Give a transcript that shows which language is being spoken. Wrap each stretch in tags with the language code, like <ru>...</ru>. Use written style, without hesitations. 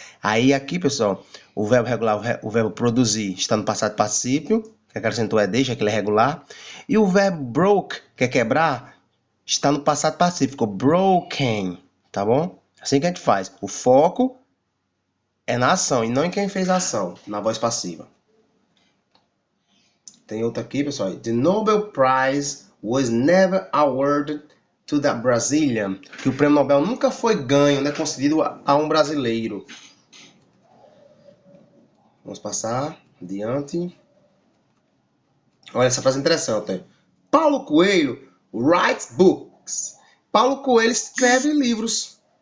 <pt>Aí aqui, pessoal, o verbo regular, o verbo produzir, está no passado particípio, que acrescentou ed, já que ele é regular. E o verbo broke, que é quebrar, está no passado pacífico, broken, tá bom? Assim que a gente faz. O foco é na ação e não em quem fez a ação, na voz passiva. Tem outra aqui, pessoal.</pt> <en>The Nobel Prize was never awarded to the Brazilian.</en> <pt>Que o prêmio Nobel nunca foi ganho, né, concedido a um brasileiro. Vamos passar adiante. Olha essa frase interessante.</pt> <en>Paulo Coelho writes books.</en> <pt>Paulo Coelho escreve livros.</pt>